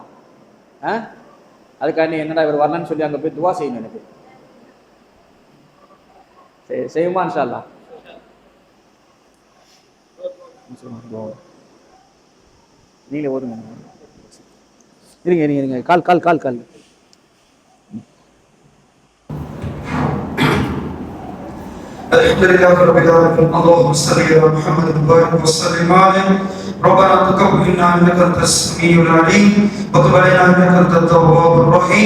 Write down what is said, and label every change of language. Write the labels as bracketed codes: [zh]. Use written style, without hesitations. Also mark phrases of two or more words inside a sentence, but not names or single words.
[ta] அதுக்காண்டி என்னடா இவர் வரலன்னு சொல்லி அங்கே போய் துவா செய்யணும் எனக்கு. செய்யுமா [ar] إن شاء الله? [ta] நீங்களே ஓடுங்க. இருங்க இருங்க இருங்க, கால் கால் கால் கால். [ar] الحمد لله رب العالمين. اللهم صل على محمد وبارك وسلم عليه. ربنا تقبل منا انك انت السميع العليم وتب علينا انك انت التواب الرحيم.